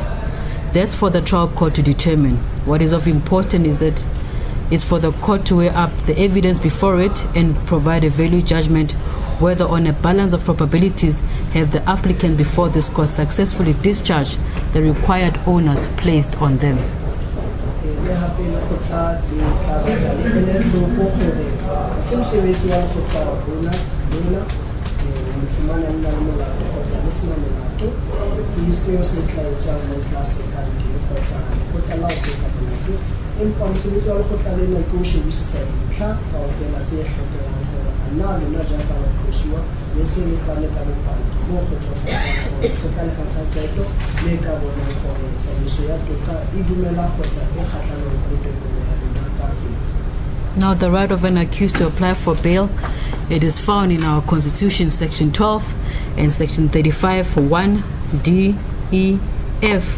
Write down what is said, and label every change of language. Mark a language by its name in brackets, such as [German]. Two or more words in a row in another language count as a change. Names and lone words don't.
[English] That's for the trial court to determine. What is of importance is that it's for the court to weigh up the evidence before it and provide a value judgment whether on a balance of probabilities have the applicant before this court successfully discharged the required onus placed on them. [Southern Sotho] le hape le kgotla le tla batla le ele hloko gore se mosebetsi wa lekgotla lona le fumana nna le molato kgotsa le sena molato ke seo se tla etswang mo tlase ka ntho kgotsa lekgotla la o se ka molato empa mosebetsi wa lekgotla lena ke o shebisisa dintlha kaofela tse hlokegang gore a na lona jaaka baqosuwa le se le fane ka bopaki mo kgotsofatsang gore lekgotla le ka qeto le ka bonang gore tsamaiso ya toka e dumela kgotsa e kgatlhanong le tokelo ya lona ka pele. [English] Now, the right of an accused to apply for bail, it is found in our Constitution, Section 12 and Section 35, 1, D, E, F.